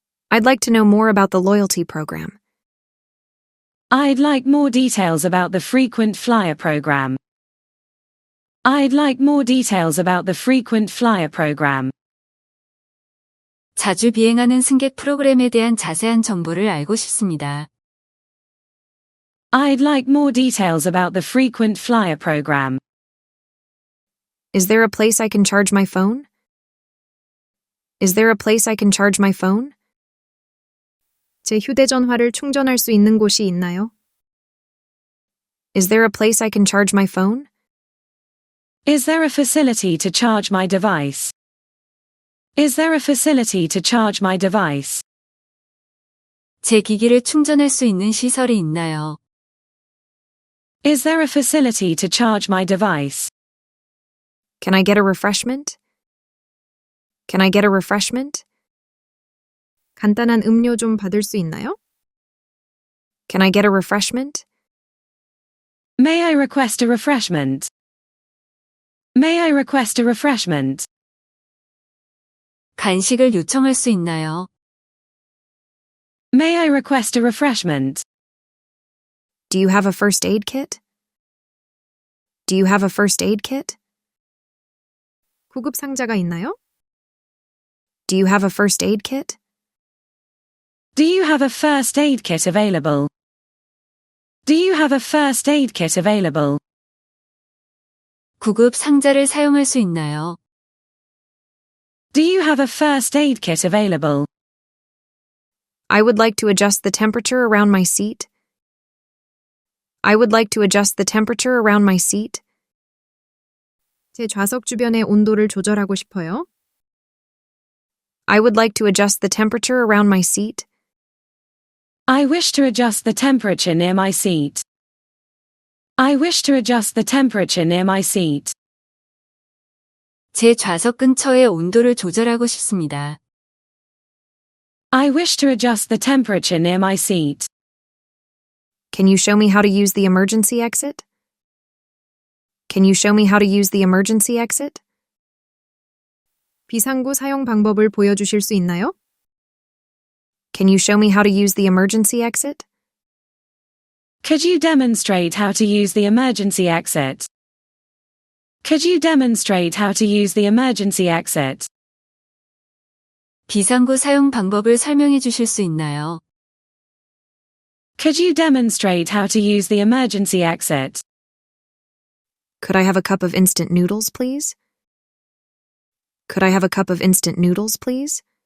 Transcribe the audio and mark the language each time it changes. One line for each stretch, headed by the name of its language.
English: I'd like to know more about the loyalty program. I'd like more details about the frequent flyer program. I'd like more details about the frequent flyer program.
Korean: 자주 비행하는 승객 프로그램에 대한 자세한 정보를 알고 싶습니다.
English: I'd like more details about the frequent flyer program. Is there a place I can charge my phone? Is there a place I can charge my phone?
Korean: 제 휴대전화를 충전할 수 있는 곳이 있나요?
English: Is there a place I can charge my phone? Is there a facility to charge my device? Is there a facility to charge my device?
Korean: 제 기기를 충전할 수 있는 시설이 있나요?
English: Is there a facility to charge my device? Can I get a refreshment? Can I get a refreshment?
Korean: 간단한 음료 좀 받을 수 있나요?
English: Can I get a refreshment? May I request a refreshment? May I request a refreshment?
Korean: 간식을 요청할 수 있나요?
English: May I request a refreshment? Do you have a first aid kit? Do you have a first aid kit?
Korean: 구급 상자가 있나요?
English: Do you have a first aid kit? Do you have a first aid kit available? Do you have a first aid kit available?
Korean: 구급 상자를 사용할 수 있나요?
English: Do you have a first aid kit available? I would like to adjust the temperature around my seat. I would like to adjust the temperature around my seat.
Korean: 제 좌석 주변의 온도를 조절하고 싶어요.
English: I would like to adjust the temperature around my seat. I wish to adjust the temperature near my seat. I wish to adjust the temperature near my seat.
Korean: 제 좌석 근처의 온도를 조절하고 싶습니다.
English: I wish to adjust the temperature near my seat. Can you show me how to use the emergency exit? Can you show me how to use the emergency exit?
Korean: 비상구 사용 방법을 보여주실 수 있나요?
English: Can you show me how to use the emergency exit? Could you demonstrate how to use the emergency exit? Could you demonstrate how to use the emergency exit?
Korean: 비상구 사용 방법을 설명해 주실 수 있나요?
English: Could you demonstrate how to use the emergency exit? Could I have a cup of instant noodles, please? Could I have a cup of instant noodles, please?